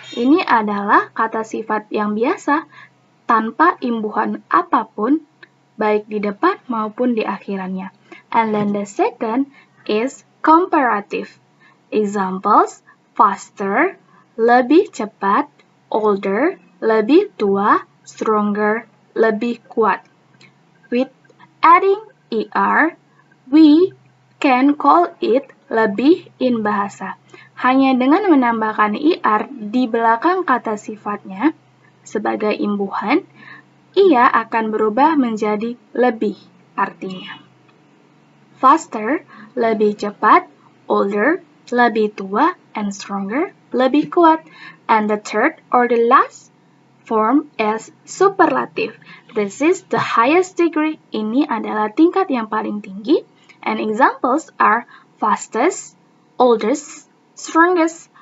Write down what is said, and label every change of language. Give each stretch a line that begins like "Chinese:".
Indonesian: Ini adalah kata sifat yang biasa tanpa imbuhan apapun, baik di depan maupun di akhirannya.
English: And then the second is comparative. Examples, faster,
Indonesian: lebih cepat,
English: older,
Indonesian: lebih tua,
English: stronger,
Indonesian: lebih kuat.
English: With adding er, we can call it lebih in bahasa.
Indonesian: Hanya dengan menambahkan er di belakang kata sifatnya sebagai imbuhan, ia akan berubah menjadi lebih artinya. Faster, lebih cepat, older, lebih tua, and stronger, lebih kuat.
English: And the third or the last form is superlative. This is the highest degree.
Indonesian: Ini adalah tingkat yang paling tinggi.
English: And examples are fastest, oldest, strongest.